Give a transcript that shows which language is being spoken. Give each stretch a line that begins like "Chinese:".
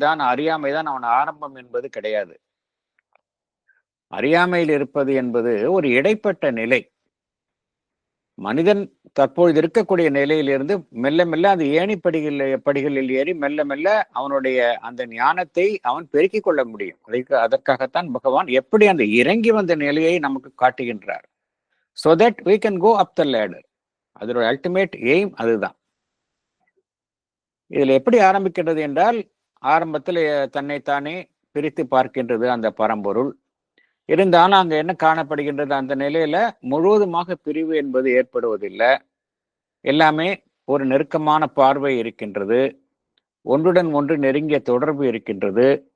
Tamil: அறியாமைதான் அவன் ஆரம்பம் என்பது கிடையாது. அறியாமையில் இருப்பது என்பது ஒரு இடைப்பட்ட நிலை. மனிதன் தற்பொழுது இருக்கக்கூடிய நிலையிலிருந்து மெல்ல மெல்ல அந்த படிகளில் ஏறி மெல்ல மெல்ல அவனுடைய அந்த ஞானத்தை அவன் பெருக்கிக் கொள்ள முடியும். அதற்காகத்தான் பகவான் எப்படி அந்த இறங்கி வந்த நிலையை நமக்கு காட்டுகின்றார்.
English: so that we can go up the ladder.
Tamil: அதோட அல்டிமேட் எய்ம் அதுதான். இதுல எப்படி ஆரம்பிக்கின்றது என்றால், ஆரம்பத்தில் தன்னைத்தானே பிரித்து பார்க்கின்றது அந்த பரம்பொருள். இருந்தாலும் அங்க என்ன காணப்படுகின்றது? அந்த நிலையில முழுவதுமாக பிரிவு என்பது ஏற்படுவதில்லை. எல்லாமே ஒரு நெருக்கமான பார்வை இருக்கின்றது. ஒன்றுடன் ஒன்று நெருங்கிய தொடர்பு இருக்கின்றது.